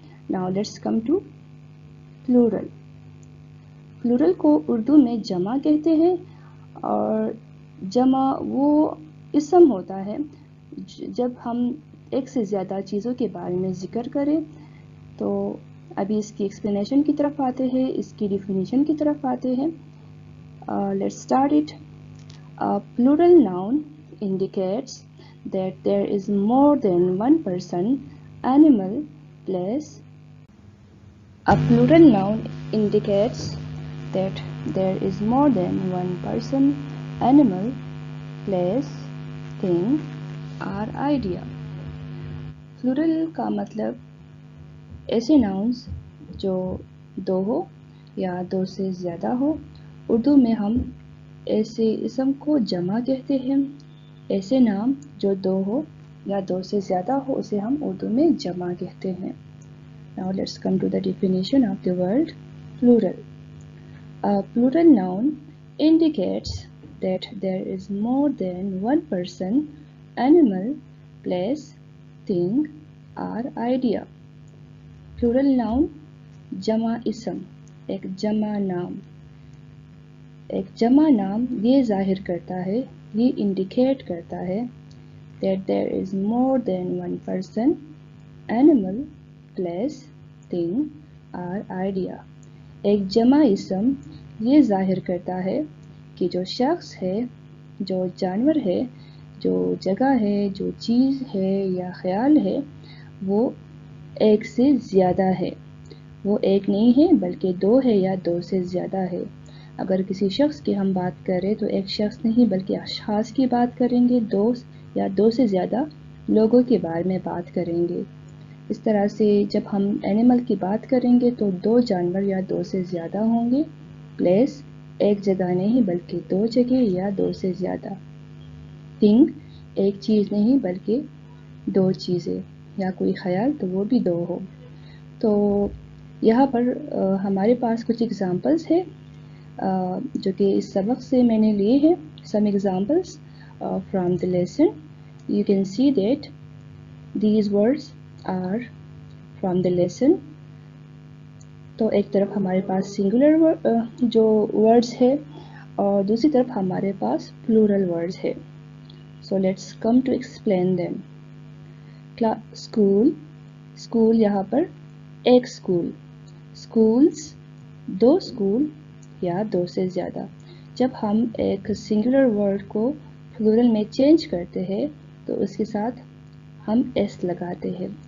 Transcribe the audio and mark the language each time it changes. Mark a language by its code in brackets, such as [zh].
[en] Now let's come to plural. [ur] Plural کو اردو میں جمع کہتے ہیں، اور جمع وہ اسم ہوتا ہے جب ہم ایک سے زیادہ چیزوں کے بارے میں ذکر کریں. تو ابھی اس کی ایکسپلینیشن کی طرف آتے ہیں، اس کی ڈیفینیشن کی طرف آتے ہیں. [en] Let's start it. Plural noun indicates that there is more than one person, animal, place. A plural noun indicates that there is more than one person, animal, place, thing or idea. [ur] Plural کا مطلب ایسے nouns جو دو ہو یا دو سے زیادہ ہو. اردو میں ہم ایسے اسم کو جمع کہتے ہیں. ایسے نام جو دو ہو یا دو سے زیادہ ہو اسے ہم اردو میں جمع کہتے ہیں. [en] Now let's come to the definition of the word plural. A plural noun indicates that there is more than one person, animal, place, thing or idea. [ur] Plural noun جمع اسم، ایک جمع نام. ایک جمع نام یہ ظاہر کرتا ہے، یہ انڈیکیٹ کرتا ہے [en] that there is more than one person, animal, place, thing or idea. [ur] ایک جمع اسم یہ ظاہر کرتا ہے کہ جو شخص ہے، جو جانور ہے، جو جگہ ہے، جو چیز ہے یا خیال ہے، وہ ایک سے زیادہ ہے. وہ ایک نہیں ہے بلکہ دو ہے یا دو سے زیادہ ہے. اگر کسی شخص کی ہم بات کریں تو ایک شخص نہیں بلکہ اشخاص کی بات کریں گے، دو یا دو سے زیادہ لوگوں کے بارے میں بات کریں گے. اس طرح سے جب ہم اینیمل کی بات کریں گے تو دو جانور یا دو سے زیادہ ہوں گے. پلیس ایک جگہ نہیں بلکہ دو جگہ یا دو سے زیادہ. تھنگ ایک چیز نہیں بلکہ دو چیزیں یا کوئی خیال تو وہ بھی دو ہو. تو یہاں پر ہمارے پاس کچھ ایگزامپلس ہے جو کہ اس سبق سے میں نے لیے ہیں. [en] Some examples from the lesson. You can see that these words are from the lesson. [ur] تو ایک طرف ہمارے پاس سنگولر جو ورڈز ہے اور دوسری طرف ہمارے پاس پلورل ورڈز ہے. [en] So let's come to explain them. [ur] School, school یہاں پر ایک اسکول. اسکولس دو اسکول یا دو سے زیادہ. جب ہم ایک سنگولر ورڈ کو پلورل میں چینج کرتے ہیں تو اس کے ساتھ ہم ایس لگاتے ہیں.